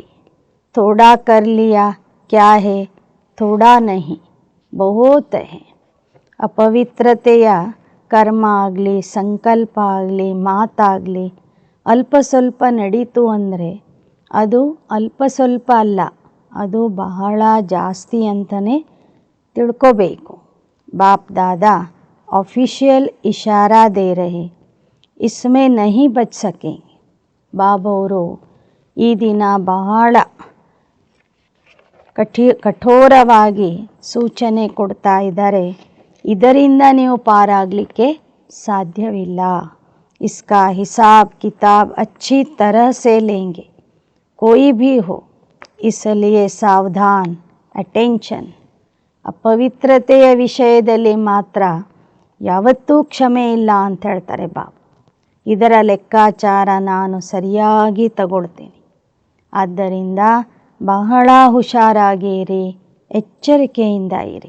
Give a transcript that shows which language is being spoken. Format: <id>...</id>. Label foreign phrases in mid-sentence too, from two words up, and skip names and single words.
<hi>थोड़ा कर लिया क्या है, थोड़ा नहीं बहुत है.</hi> <kn>ಅಪವಿತ್ರತೆಯ ಕರ್ಮ ಆಗಲಿ, ಸಂಕಲ್ಪ ಆಗಲಿ, ಮಾತಾಗಲಿ ಅಲ್ಪ ಸ್ವಲ್ಪ ನಡೀತು ಅಂದರೆ ಅದು ಅಲ್ಪ ಸ್ವಲ್ಪ ಅಲ್ಲ, ಅದು ಬಹಳ ಜಾಸ್ತಿ ಅಂತಲೇ ತಿಳ್ಕೋಬೇಕು.</kn> <hi>बाप दादा ऑफिशियल इशारा दे रहे, इसमें नहीं बच सकेंगे.</hi> <kn>ಬಾಬವರು ಈ ದಿನ ಬಹಳ ಕಠೋರವಾಗಿ ಸೂಚನೆ ಕೊಡ್ತಾ ಇದ್ದಾರೆ, ಇದರಿಂದ ನೀವು ಪಾರಾಗಲಿಕ್ಕೆ ಸಾಧ್ಯವಿಲ್ಲ.</kn> <hi>इसका हिसाब किताब अच्छी तरह से लेंगे, कोई भी हो, इसलिए सावधान, अटेंशन.</hi> <kn>ಅಪವಿತ್ರತೆಯ ವಿಷಯದಲ್ಲಿ ಮಾತ್ರ ಯಾವತ್ತೂ ಕ್ಷಮೆ ಇಲ್ಲ ಅಂತ ಹೇಳ್ತಾರೆ ಬಾಬಾ. ಇದರ ಲೆಕ್ಕಾಚಾರ ನಾನು ಸರಿಯಾಗಿ ತಗೊಳ್ತೀನಿ. ಆದ್ದರಿಂದ ಬಹಳ ಹುಷಾರಾಗಿರಿ, ಎಚ್ಚರಿಕೆಯಿಂದ ಇರಿ.</kn>